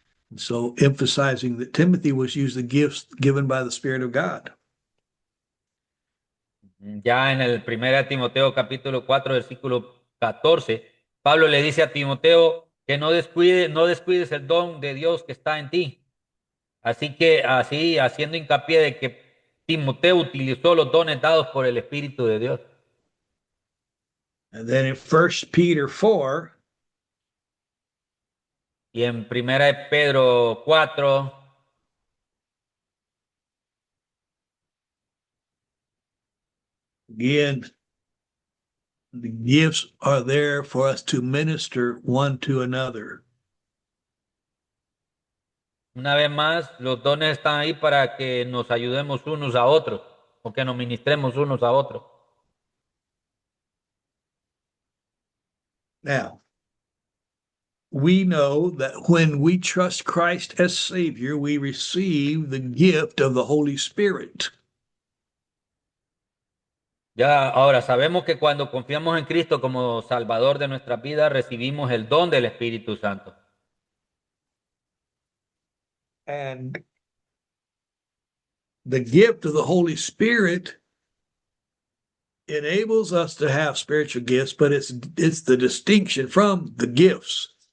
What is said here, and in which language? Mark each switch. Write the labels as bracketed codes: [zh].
[en] And so emphasizing that Timothy was used the gifts given by the Spirit of God. [es] Ya en el 1 Timoteo capítulo 4, versículo 14, Pablo le dice a Timoteo que no descuides el don de Dios que está en ti. Así que, así, haciendo hincapié de que Timoteo utilizó los dones dados por el Espíritu de Dios. [en] And then in 1 Peter 4, [es] y en 1 Pedro 4, [en] again, the gifts are there for us to minister one to another. [es] una vez más, los dones están ahí para que nos ayudemos unos a otros o que nos ministremos unos a otros. [en] Now, we know that when we trust Christ as Savior, we receive the gift of the Holy Spirit. [es] Ya ahora sabemos que cuando confiamos en Cristo como Salvador de nuestra vida, recibimos el don del Espíritu Santo. [en] And the gift of the Holy Spirit enables us to have spiritual gifts, but it's the distinction from the gifts.